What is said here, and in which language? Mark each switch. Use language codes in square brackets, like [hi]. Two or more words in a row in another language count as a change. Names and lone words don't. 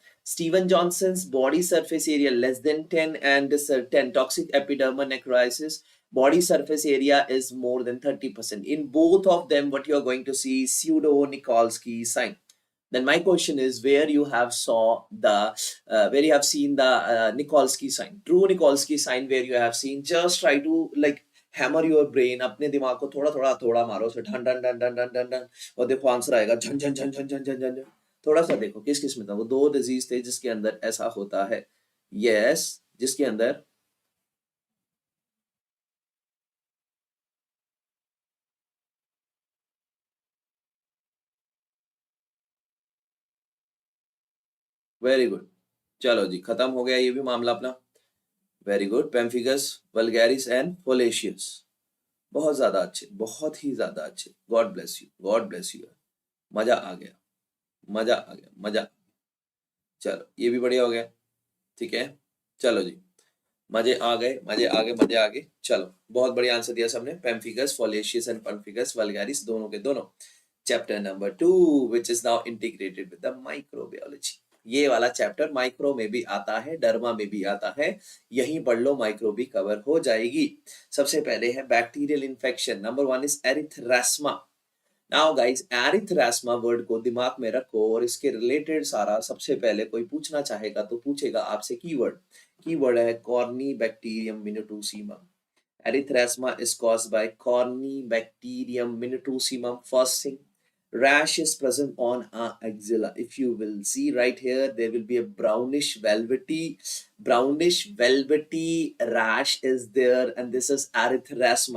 [en] Steven-Johnson's body surface area less than 10 and this 10 toxic epidermal necrosis body surface area is more than 30%. In both of them, what you are going to see is pseudo-Nikolsky sign. Then my question is where you have seen the Nikolsky sign. True Nikolsky sign where you have seen, just try to like hammer your brain, [hi] अपने दिमाग को थोड़ा मारो, से ढन ढन ढन ढन ढन ढन ढन और देखो आंसर आएगा झन झन झन झन झन झन झन. थोड़ा सा देखो किस किस में था. वो दो डिजीज थे जिसके अंदर ऐसा होता है. यस, जिसके अंदर [en] very good. [hi] चलो जी, खत्म हो गया ये भी मामला अपना. [en] very good. pemphigus vulgaris and foliaceus. [hi] बहुत ज्यादा अच्छे, बहुत ही ज्यादा अच्छे. [en] God bless you, God bless you. [hi] मजा आ गया, मजा आ गया, मजा. चलो ये भी बढ़िया हो गया. ठीक है, चलो जी, मजे आ गए, मजे आ गए, मजे आ गए. चलो बहुत बढ़िया आंसर दिया सबने. [en] pemphigus foliaceus and pemphigus vulgaris [hi] दोनों के दोनों. [en] chapter number 2 which is now integrated with the microbiology. [hi] ये वाला चैप्टर माइक्रो में भी आता है, डर्मा में भी आता है. यहीं पढ़ लो, माइक्रो भी कवर हो जाएगी. सबसे पहले है [en] bacterial infection. number 1 is erythrasma. now guys, [hi] एरिथ्रास्मा वर्ड को दिमाग में रखो और इसके रिलेटेड सारा सबसे पहले कोई पूछना चाहेगा तो पूछेगा आपसे कीवर्ड. कीवर्ड है कॉर्नी बैक्टीरियम मिनटूसीमम. [en] Erythrasma is caused by Corynebacterium minutosimum. First thing, rash is present on our axilla. If you will see right here, there will be a brownish velvety rash is there, and this is erythrasma.